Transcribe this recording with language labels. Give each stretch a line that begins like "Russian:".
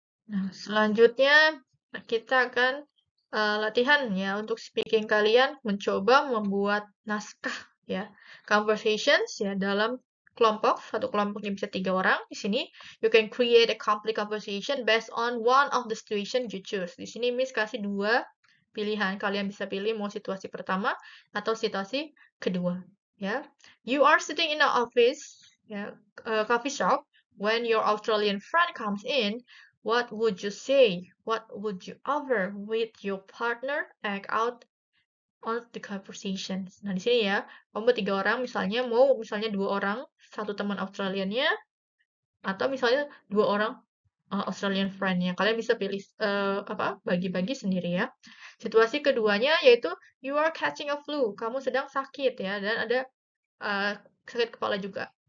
Indonesian: Nah, selanjutnya kita akan latihan ya untuk speaking kalian mencoba membuat naskah ya conversations ya dalam kelompok. Satu kelompoknya bisa 3 orang. Di sini
English: you can create a complete conversation based on one of the situation you choose.
Indonesian: Di sini Miss kasih 2 pilihan. Kalian bisa pilih mau situasi pertama atau situasi kedua ya.
English: You are sitting in an office ya coffee shop when your Australian friend comes in. What would you say? What would you offer with your partner? Act out on the conversation.
Indonesian: Nah, di sini ya, kamu 3 orang misalnya mau misalnya 2 orang, satu teman Australiannya atau misalnya 2 orang Australian friend-nya. Kalian bisa pilih bagi-bagi sendiri ya. Situasi keduanya yaitu
English: you are catching a flu.
Indonesian: Kamu sedang sakit ya dan ada sakit kepala juga.